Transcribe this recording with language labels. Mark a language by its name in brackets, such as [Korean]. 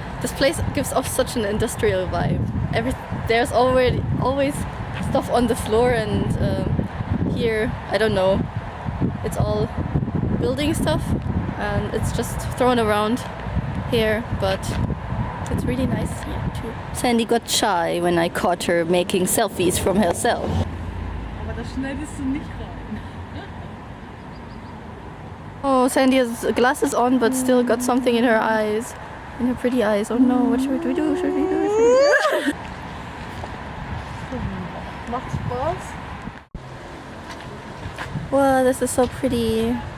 [English] This place gives off such an industrial vibe. There's always stuff on the floor, and here, I don't know, it's all building stuff and it's just thrown around here, but it's really nice here too. Sandy got shy when I caught her making selfies from herself. [German] Aber da schneidest du nicht rein. [English] Oh, Sandy has glasses on but still got something in her eyes. In her pretty eyes. Oh no, what should we do? Should we do? [German] Macht Spaß. [English] Wow, this is so pretty.